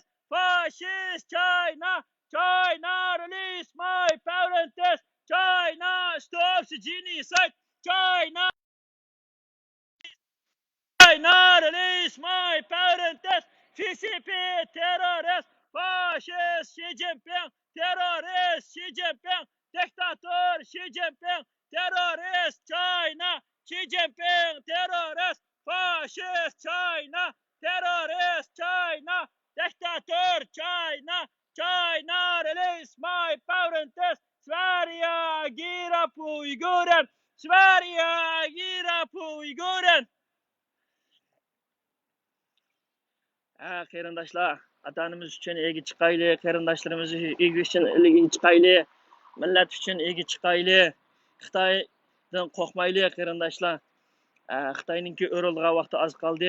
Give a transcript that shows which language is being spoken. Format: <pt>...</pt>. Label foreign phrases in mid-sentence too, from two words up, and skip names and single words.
<en>Fascist China. China release my parents. China stops genocide. China release my parents. CCP terrorist. Fascist Xi Jinping. Terrorist Xi Jinping. Dictator Xi Jinping. Terrorist China. Xi Jinping terrorist. Fascist China. Terrorist China. Dictator China. China release my parents.</en> <sv>Sverige agerar på Uiguren. Sverige agerar på Uiguren.</sv> <uz>Qarindoshlar, vatanimiz uchun ega chiqaylik, qarindoshlarimiz ega uchun ega chiqaylik, millat uchun ega chiqaylik. Xitoydan qo'rqmaylik, qarindoshlar. Xitoyninki o'rilgan vaqti oz qoldi.</uz>